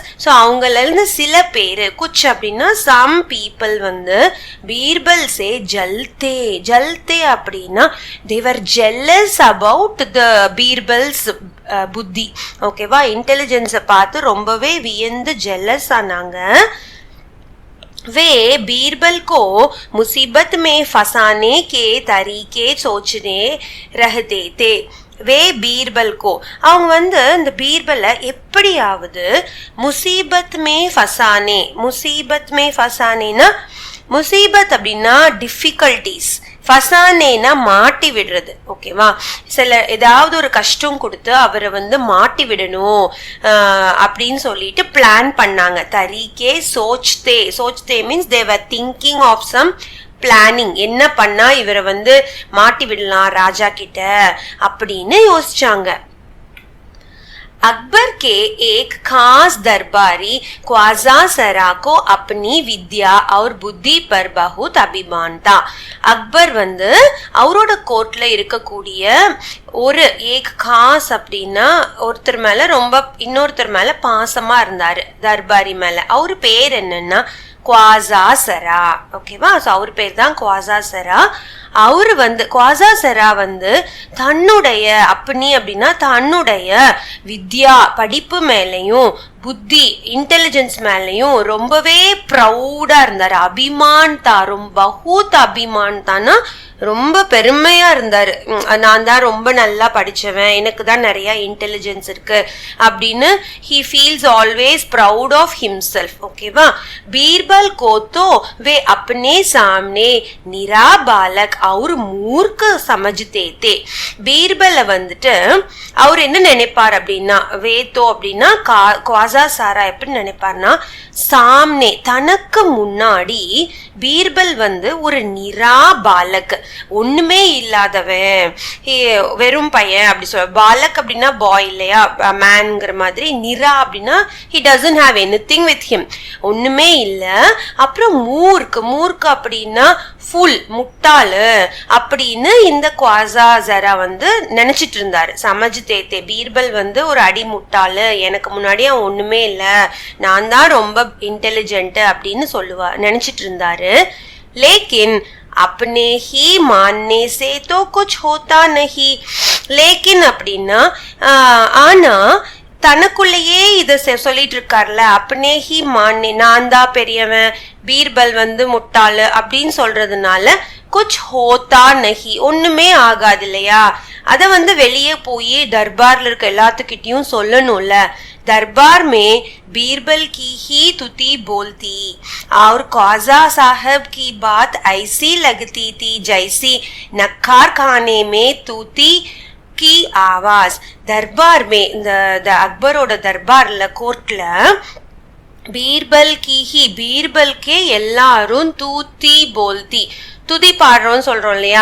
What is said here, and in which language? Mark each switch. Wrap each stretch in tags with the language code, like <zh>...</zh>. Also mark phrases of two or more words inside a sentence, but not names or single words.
<ta>ஸோ அவங்கள இருந்து சில பேரு, குச் அப்படின்னா</ta> <en>some people</en> <ta>வந்து</ta> <hi>बीरबल से जलते</hi> <ta>அப்படின்னா</ta> <en>they were jealous about the Birbal's</en> <ta>புத்தி, ஓகேவா? இன்டெலிஜென்ஸை பார்த்து ரொம்பவே வியந்து ஜெல்லஸ் ஆனாங்க.</ta> <hi>वे बीरबल को मुसीबत में फंसाने के तरीके सोचने रहते थे. वे बीरबल को,</hi> <ta>அவங்க வந்து இந்த பீர்பலை எப்படியாவது</ta> <hi>मुसीबत में फंसाना,</hi> <ta>முசீபத் அப்படின்னா டிஃபிகல்டிஸ், ஃபசானேனா மாட்டி விடுறது, ஓகேவா? சில ஏதாவது ஒரு கஷ்டம் கொடுத்து அவரை வந்து மாட்டி விடணும் அப்படின்னு சொல்லிட்டு பிளான் பண்ணாங்க.</ta> <hi>तरीके सोचते</hi> <en>means they were thinking of some planning.</en> <ta>என்ன பண்ணா இவரை வந்து மாட்டி விடலாம் ராஜா கிட்ட அப்படின்னு யோசிச்சாங்க.</ta> <hi>अकबर के एक खास दरबारी ख्वाजा सरा को अपनी विद्या और बुद्धि पर बहुत अभिमान था.</hi> <ta>அக்பர் வந்து அவரோட கோர்ட்ல இருக்கக்கூடிய ஒரு</ta> <hi>एक खास</hi> <ta>அப்படின்னா ஒருத்தர் மேல ரொம்ப, இன்னொருத்தர் மேல பாசமா இருந்தாரு, தர்பாரி மேல. அவரு பேர் என்னன்னா ख्वाजा सरा, ஓகேவா? ஸோ அவர் பேர் தான் ख्वाजा सरा. அவரு வந்து ख्वाजा सरा வந்து தன்னுடைய அப்பனி அப்படின்னா தன்னுடைய வித்யா படிப்பு மேலையும் புத்தி இன்டெலிஜென்ஸ் மேலையும் ரொம்பவே ப்ரௌடா இருந்தாரு. அபிமான் தாரும்,</ta> <hi>बहुत अभिमान था ना</hi> <ta>ரொம்ப பெருமையா இருந்தாரு. நான் தான் ரொம்ப நல்லா படிச்சவன், எனக்கு தான் நிறைய இன்டெலிஜென்ஸ் இருக்கு அப்படின்னு</ta> <en>he feels always proud of himself,</en> <ta>ஓகேவா?</ta> <hi>பீர்பல் को तो वे अपने सामने निरा बालक और मूर्ख समझते थे.</hi> <ta>பீர்பல வந்துட்டு அவர் என்ன நினைப்பார் அப்படின்னா, வேத்தோ அப்படின்னா ख्वाजा सारा எப்படி நினைப்பார்னா, சாம்னே தனக்கு முன்னாடி பீர்பல் வந்து ஒரு</ta> <hi>निरा बालक,</hi> <ta>ஒண்ணுமே இல்லாதவன், வெறும் பையன் அப்படி சொல்ல. பாலக் அப்படின்னா பாய் இல்லையா, மேன்ங்கிற மாதிரி. நிரா அப்படின்னா</ta> <en>he doesn't have anything with him,</en> <ta>ஒண்ணுமே இல்ல. அப்புறம் மூர்க்கு அப்படின்னா ஃபுல், முட்டாளு அப்படின்னு இந்த ख्वाजा सरा வந்து நினைச்சிட்டு இருந்தாரு.</ta> <hi>समझते थे,</hi> <ta>பீர்பல் வந்து ஒரு அடி முட்டாளு, எனக்கு முன்னாடி அவன் ஒண்ணுமே இல்ல, நான் தான் ரொம்ப இன்டெலிஜென்ட் அப்படின்னு நினைச்சிட்டு இருந்தாரு.</ta> <hi>लेकिन अपने ही मानने से तो कुछ होता नहीं.</hi> <ta>लेकिन அப்படின்னா ஆனா தனக்குள்ளேயே இத சொல்லிட்டு இருக்கார்ல,</ta> <hi>अपने ही मानने,</hi> <ta>நான் தான் பெரியவன், பீர்பல் முட்டாளு அப்படின்னு சொல்றதுனால</ta> <hi>कुछ होता नहीं,</hi> <ta>ஒண்ணுமே ஆகாது இல்லையா. அத வெளியே போய் தர்பார்ல இருக்க எல்லாத்துக்கிட்டையும் சொல்லணும்ல.</ta> <hi>दरबार में बीरबल की ही तुती बोलती और ख्वाजा साहब की बात ऐसी लगती थी जैसी नक्खार खाने में तूती की आवाज. दरबार में अकबरोட दरबारல கோர்ட்ல बीरबल की ही, बीरबल के எல்லாரும் तूती बोलती,</hi> <ta>துதி பாடுறோம்னு சொல்றோம் இல்லையா.</ta>